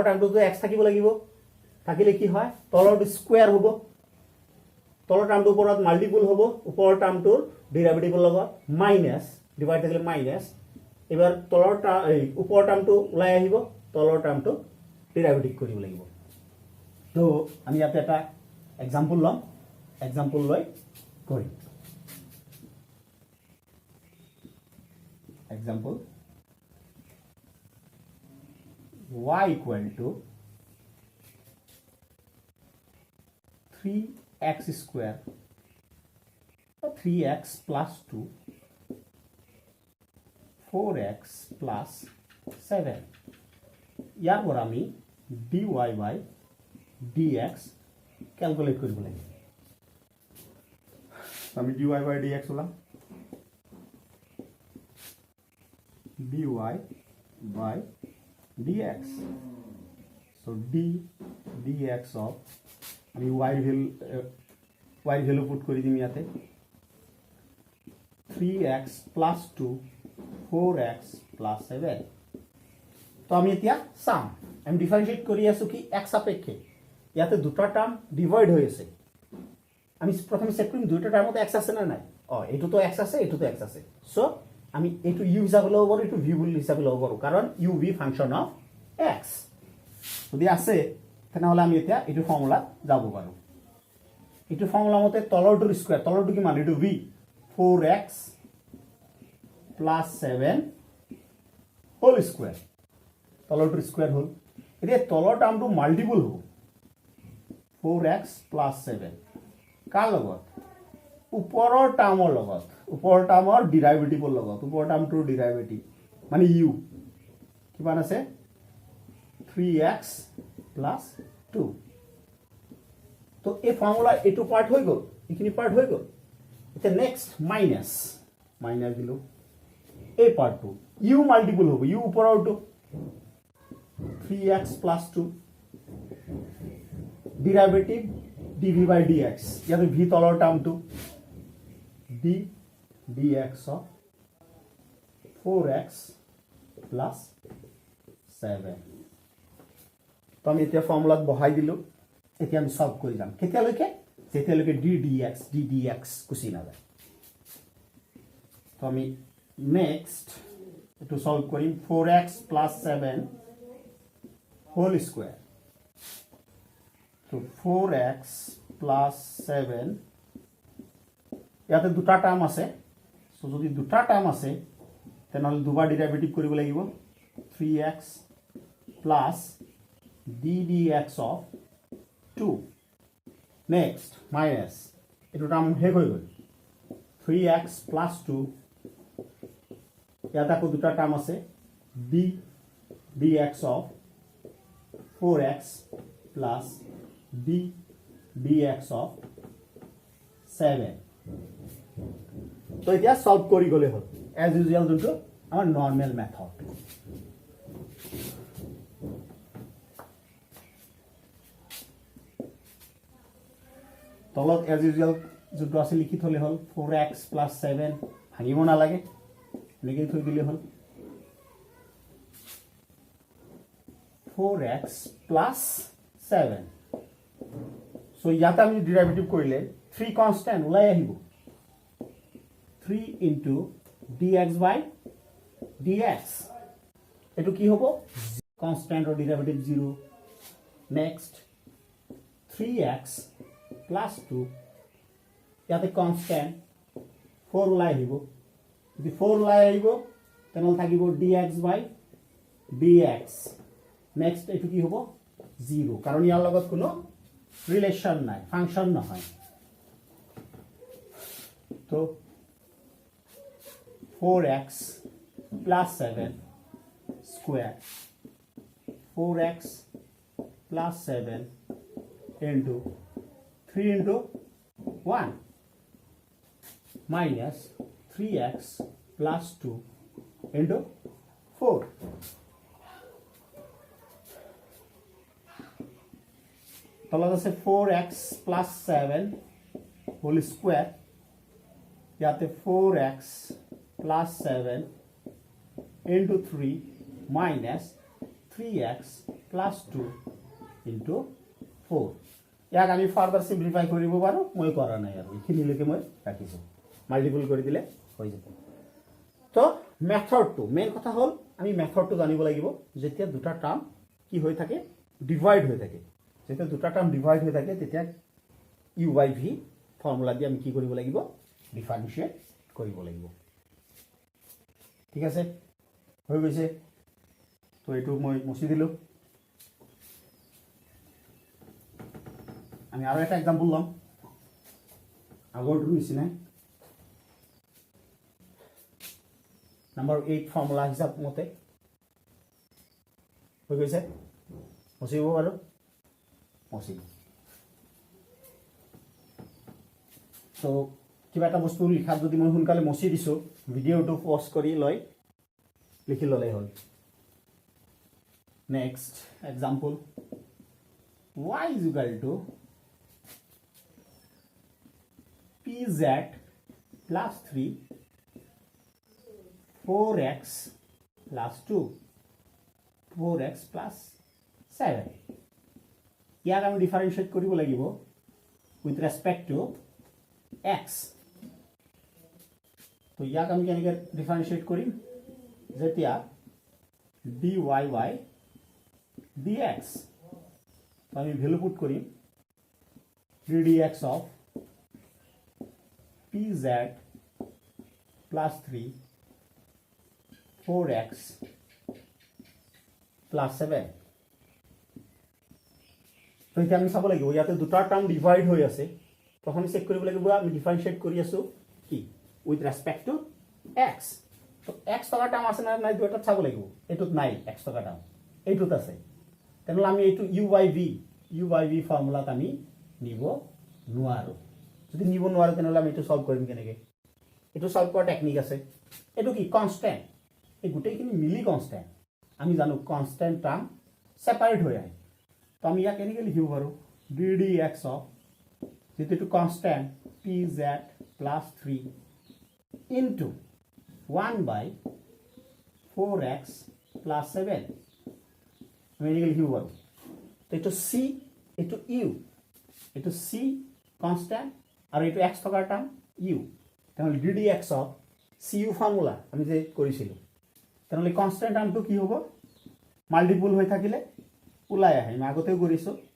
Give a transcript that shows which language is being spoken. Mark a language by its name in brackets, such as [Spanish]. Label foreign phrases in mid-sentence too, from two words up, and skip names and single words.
[Assamese] টাৰ্মটো x থাকিব লাগিব থাকিলে কি হয় তলৰটো স্কয়াৰ হ'ব তলৰ টাৰ্মটো ওপৰত মাল্টিপল হ'ব ওপৰৰ টাৰ্মটোৰ ডেৰিভেটিভৰ লগত মাইনাস ডিভাইড থাকিলে মাইনাস এবাৰ তলৰ ওপৰৰ টাৰ্মটো ওলাই আহিব তলৰ টাৰ্মটো ডেৰিভেটিভ কৰিব লাগিব তো আমি ইয়াতে এটা এক্সাম্পল লম এক্সাম্পল লৈ কৰিম এক্সাম্পল [English] y equal to 3x square 3x plus 2 4x plus 7 [Assamese] ইয়াৰ পৰা আমি [English] dy by dx [Assamese] ক্যালকুলেট কৰিব লাগিব আমি [English] dy by dx [Assamese] ওলাম [English] dy by dx. So d dx of [Assamese] আমি y [English] value put [Assamese] কৰি দিম ইয়াতে [English] 3x plus 2 4x plus 7. [Assamese] তো আমি এতিয়া সাম আমি ডিফারেন্সিয়েট কৰি আছো কি x সাপেক্ষে ইয়াতে দুটা টার্ম ডিভাইড হৈ আছে আমি প্রথমে চেক কৰিম দুটা টার্মত x আছে না নাই এটো তো x আছে এটো তো x আছে সো আমি এটো u হিসাবে লব পাৰো এটো v হিসাবে লব পাৰো কাৰণ u v [English] function of x [Assamese] যদি আছে তেনেহলে আমি এতিয়া এটো ফর্মুলা যাব পাৰো এটো ফর্মুলা মতে তলৰটোৰ স্কয়াৰ তলৰটো কি মান এটো v [English] 4x plus 7 whole square [Assamese] তলৰটোৰ স্কয়াৰ হল এতিয়া তলৰ টার্মটো মাল্টিপল হ'ব [English] 4x plus [Assamese] 7 কাৰ লগত ওপৰৰ টাৰ্মৰ লগত ওপৰৰ টাৰ্মৰ ডেৰিভেটিভৰ লগত ওপৰৰ টাৰ্মটোৰ ডেৰিভেটিভ মানে u কিমান আছে [English] 3x plus 2 [Assamese] তো এই ফর্মুলা এটো পার্ট হৈ গল ইখিনি পার্ট হৈ গল এটা [English] next minus [Assamese] দিলো এই পার্টটো u মাল্টিপল হ'ব u ওপৰৰটো [English] 3x plus 2 [Assamese] ডেরিভেটিভ [English] dv by dx [Assamese] ইয়াতে v তলৰ টার্মটো [English] d dx of 4x plus 7 [Assamese] তো আমি এতিয়া ফর্মুলাত বহাই দিলো এতিয়া আমি সলভ কৰি যাম কেতিয়ালৈকে যেতিয়ালৈকে d dx কুচি না যায় তো আমি নেক্সট এটো সলভ কৰিম [English] 4x plus 7 whole square. So 4x plus 7 [Assamese] ইয়াতে দুটা টার্ম আছে সো যদি দুটা টার্ম আছে তেনেহলে দুবাৰ ডেরিভেটিভ কৰিব লাগিব [English] 3x plus d dx of 2 next minus [Assamese] এটো টার্ম হে হৈ গল [English] 3x plus 2 [Assamese] ইয়াতে আকৌ দুটা টার্ম আছে [English] d dx of 4x plus d dx of 7 [Assamese] তো এতিয়া সলভ কৰি গলে হল [English] as usual [Assamese] দুটো আমাৰ [English] normal method [Assamese] তলত [English] as usual [Assamese] যেটো আছে লিখি থলে হল [English] 4x plus 7 [Assamese] ভাঙিব না লাগে লিখি থৈ দিলে হল [English] 4x plus 7 so [Assamese] ইয়াতে আমি ডেরিভেটিভ কৰিলে 3 কনস্ট্যান্ট ওলাই আহিব 3 [English] into dx by dx [Assamese] এটো কি হ'ব কনস্ট্যান্ট or ডেরিভেটিভ 0 next [English] 3x plus 2 [Assamese] ইয়াতে কনস্ট্যান্ট 4 ওলাই আহিব যদি 4 ওলাই আহিব তেনল থাকিব [English] dx by dx next [Assamese] এটো কি হ'ব 0 কাৰণ ইয়াৰ লগত কোনো রিলেশন নাই ফাংশন নহয় [English] তো 4x plus 7 square 4x plus 7 into 3 into 1 minus 3x plus 2 into 4 [Assamese] তলত আছে [English] 4x plus 7 whole square ইয়াতে 4x plus 7 into 3 minus 3x plus 2 into 4 [Assamese] ইয়াক আমি [English] further simplify [Assamese] কৰিব পাৰো মই কৰা নাই আৰু ইখিনিলৈকে মই ৰাখিছো মাল্টিপল কৰি দিলে হৈ যাব তো মেথডটো মেইন কথা হল আমি মেথডটো জানিব লাগিব যেতিয়া দুটা টার্ম কি হৈ থাকে ডিভাইড হৈ থাকে যেতিয়া দুটা টার্ম ডিভাইড হৈ থাকে তেতিয়া [English] u by v [Assamese] ফর্মুলা দি আমি কি কৰিব লাগিব ডিফারেন্সিয়েট কৰিব লাগিব ঠিক আছে হৈ গৈছে তো এটো মই মুছি দিলো আমি আৰু এটা एग्जांपल লম আগৰটো নিচিনা নাম্বার 8 ফর্মুলা হিসাব মতে হৈ গৈছে মুছিব পাৰো মুছিব তো কিবা এটা বস্তু লিখাত যদি মই সোনকালে মুছি দিছো ভিডিওটো পজ কৰি লয় লিখি ললে হল [English] next example y is equal to pz plus 3 4x plus 2 4x plus 7 [Assamese] ইয়াক আমি ডিফারেন্সিয়েট কৰিব লাগিব [English] with respect to x [Assamese] তো ইয়াক আমি কেনেকৈ ডিফারেন্সিয়েট কৰিম যেতিয়া [English] dy by dx [Assamese] তো আমি [English] value put [Assamese] কৰিম [English] ddx of pz plus 3 4x plus 7 [Assamese] তো এটা আমি চাব লাগিব ইয়াতে দুটা টার্ম ডিভাইড হৈ আছে প্ৰথমে চেক কৰিব লাগিব আমি ডিফারেন্সিয়েট কৰি আছো কি [English] with respect to x [Assamese] তো x টকা টার্ম আছে না নাই দুটা চাব লাগিব এটুত নাই x টকা টার্ম এইটুত আছে তেনেহলে আমি এইটো u by v ফর্মুলাত আমি নিব নোৱাৰো যদি নিব নোৱাৰো তেনেহলে আমি এইটো সলভ কৰিম কেনেকৈ এইটো সলভ কৰা টেকনিক আছে এইটো কি কনস্ট্যান্ট এই গোটেইখিনি মিলি কনস্ট্যান্ট আমি জানো [English] constant term [Assamese] সেপারেট হৈ আহে তো আমি ইয়াক কেনেকৈ লিখিব পাৰো [English] ddx of [Assamese] যেটো কনস্ট্যান্ট [English] pz plus 3 into 1 by 4x plus 7 [Assamese] আমি এনেকৈ লিখিব পাৰো তো এইটো c এইটো u এইটো c কনস্ট্যান্ট আৰু এইটো x টকাৰ টার্ম u তেনেহলে [English] ddx of cu [Assamese] ফর্মুলা আমি যে কৰিছিলো তেনেহলে কনস্ট্যান্ট টার্মটো কি হ'ব মাল্টিপল হৈ থাকিলে ওলাই আহে আমি আগতেও কৰিছো